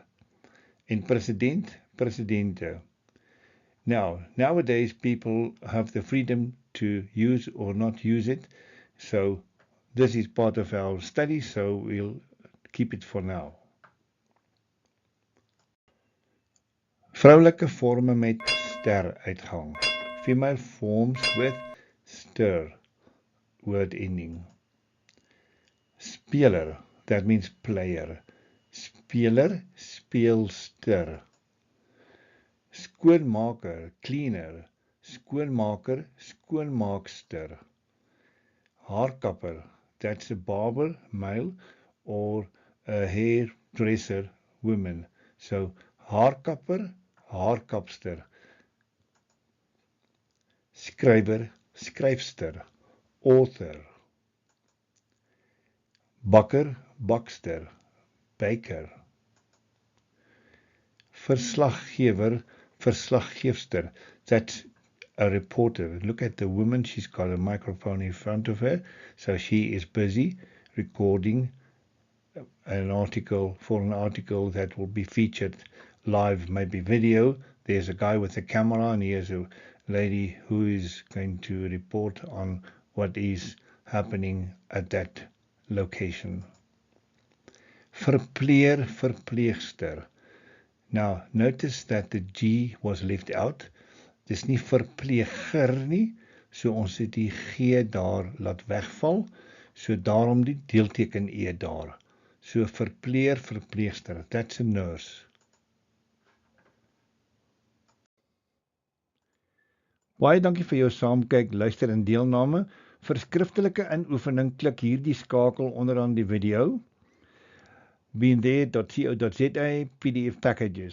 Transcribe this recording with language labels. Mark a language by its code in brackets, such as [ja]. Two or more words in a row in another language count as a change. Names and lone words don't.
[en] En president, presidente. Now, nowadays people have the freedom to use or not use it, so this is part of our study, so we'll keep it for now. [af] Vroulike forme met ster uitgang. [en] Female forms with stir, word ending. Speler, that means player. [af] Speler, speelster. Skoonmaker, cleaner. Skoonmaker, skoonmaakster. Haarkapper, [en] that's a barber, male, or a hairdresser, woman. So, [af] haarkapper, haarkapster. Skrywer, skryfster, author. Bakker, bakster, baker. Verslaggewer, verslaggeefster. [en] That's a reporter. Look at the woman, she's got a microphone in front of her, so she is busy recording an article that will be featured live, maybe video. There's a guy with a camera and here's a lady who is going to report on what is happening at that location. [af] Verpleer, verpleegster. [en] Now, notice that the G was left out. [af] Dis nie verpleeger nie, so ons het die G daar laat wegval, so daarom die deelteken E daar. So verpleer, verpleegster, [en] that's a nurse. [af] Baie dankie vir jou saamkyk, luister en deelname. Vir skriftelike inoefening klik hierdie skakel onderaan die video. [en] beinthere.co.za PDF packages.